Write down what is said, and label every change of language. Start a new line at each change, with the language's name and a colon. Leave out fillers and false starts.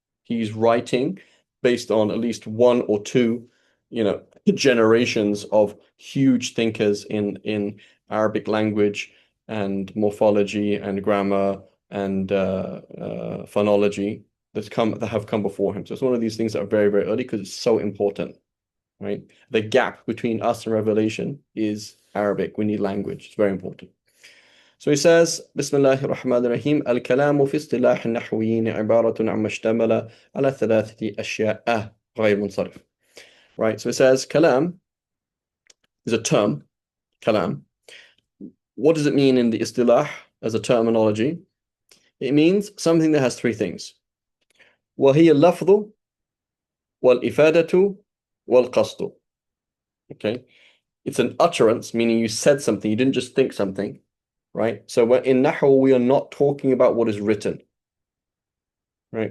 English: He's writing based on at least one or two, generations of huge thinkers in Arabic language and morphology and grammar and phonology that have come before him. So it's one of these things that are very, very early because it's so important, right? The gap between us and revelation is Arabic. We need language. It's very important. So he says,
Arabic: بسم الله الرحمن الرحيم الكلام في اصطلاح النحويين عبارة عما اشتمل على ثلاثة أشياء غير منصرف.
English: Right, so it says kalam is a term, kalam. What does it mean in the istilah as a terminology? It means something that has three things.
Arabic: وهي اللفظ والإفادة والقصد.
English: Okay, it's an utterance, meaning you said something, you didn't just think something, right? So in Nahu, we are not talking about what is written, right?